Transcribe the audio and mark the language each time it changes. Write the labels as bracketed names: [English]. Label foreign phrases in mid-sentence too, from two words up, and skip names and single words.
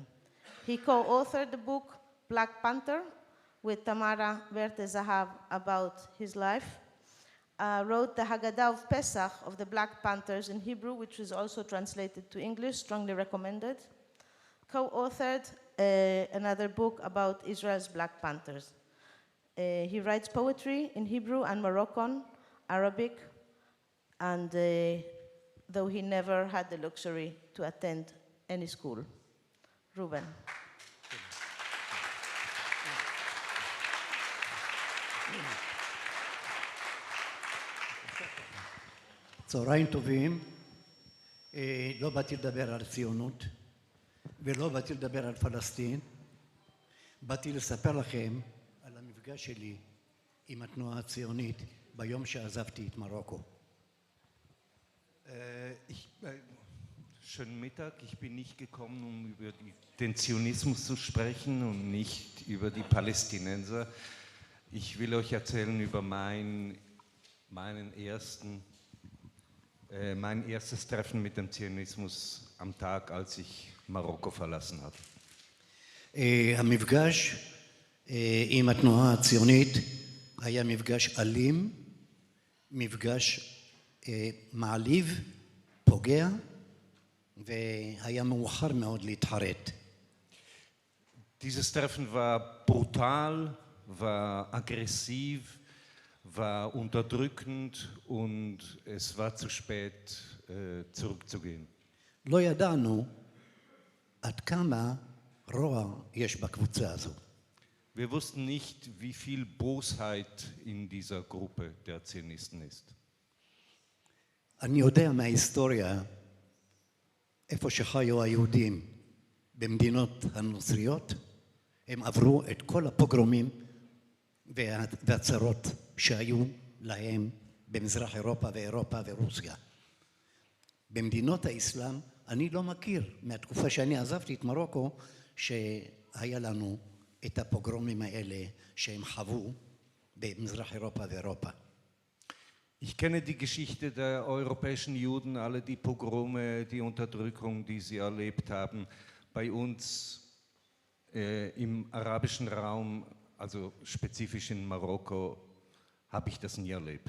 [English] He co-authored the book Black Panther with Tamara Verte-Zahav about his life, wrote the Haggadah of Pesach of the Black Panthers in Hebrew, which is also translated to English, strongly recommended, co-authored another book about Israel's Black Panthers. He writes poetry in Hebrew and Moroccan, Arabic, and though he never had the luxury to attend any school. Ruben. [Hebrew] צהריים טובים, לא באתי לדבר על ציונות ולא באתי לדבר על פלסטין, באתי לספר לכם על המפגש שלי עם התנועה הציונית ביום שעזבתי את מרוקו. [German] Schönen Mittag, ich bin nicht gekommen, um über den Zionismus zu sprechen und nicht über die Palästinenser. Ich will euch erzählen über mein erstes Treffen mit dem Zionismus am Tag, als ich Marokko verlassen habe. [Hebrew] המפגש עם התנועה הציונית היה מפגש אלים, מפגש מעליב, פוגע, והיה מאוחר מאוד להתחרט. [German] Dieses Treffen war brutal, war aggressiv, war unterdrückend und es war zu spät, zurückzugehen. [Hebrew] לא ידענו עד כמה רוע יש בקבוצה הזו. [German] Wir wussten nicht, wie viel Bosheit in dieser Gruppe der Zionisten ist. [Hebrew] אני יודע מההיסטוריה איפה שחיו היהודים במדינות הנוצריות, הם עברו את כל הפוגרומים והצרות שהיו להם במזרח אירופה ואירופה ורוסיה. במדינות האסלאם אני לא מכיר מהתקופה שאני עזבתי את מרוקו שהיה לנו את הפוגרומים האלה שהם חוו במזרח אירופה ואירופה. [German] Ich kenne die Geschichte der europäischen Juden, alle die Pogrome, die Unterdrückung, die sie erlebt haben. Bei uns im arabischen Raum, also spezifisch in Marokko, habe ich das nie erlebt.